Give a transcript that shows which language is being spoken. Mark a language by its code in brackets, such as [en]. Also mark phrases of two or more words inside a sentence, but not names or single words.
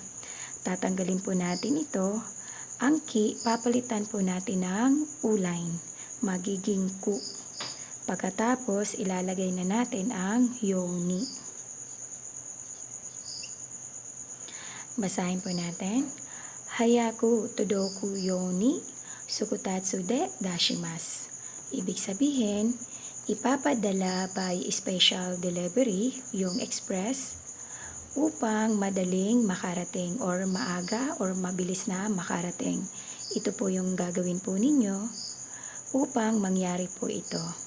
[tl] Tatanggalin po natin ito. Ang ki, papalitan po natin ng u-line, magiging ku. Pagkatapos, ilalagay na natin ang yoni. Basahin po natin. [ja] 早く届くように速達で出します. [tl] Ibig sabihin, ipapadala [en] by special delivery, [tl] yung express, upang madaling makarating or maaga or mabilis na makarating. Ito po yung gagawin po ninyo upang mangyari po ito.